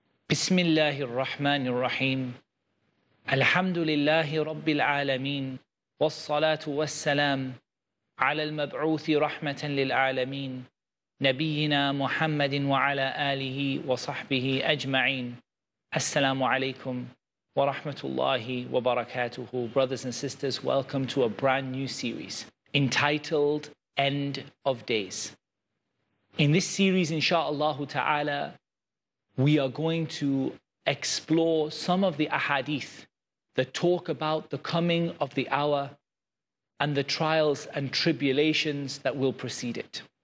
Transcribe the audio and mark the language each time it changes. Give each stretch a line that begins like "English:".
Arabic: بسم الله الرحمن الرحيم الحمد لله رب العالمين والصلاة والسلام على المبعوث رحمة للعالمين نبينا محمد وعلى آله وصحبه أجمعين. Assalamu alaikum wa rahmatullahi wa barakatuhu.
English: Brothers and sisters, welcome to a brand new series entitled End of Days. In this series, insha'Allah ta'ala, we are going to explore some of the ahadith that talk about the coming of the hour and the trials and tribulations that will precede it.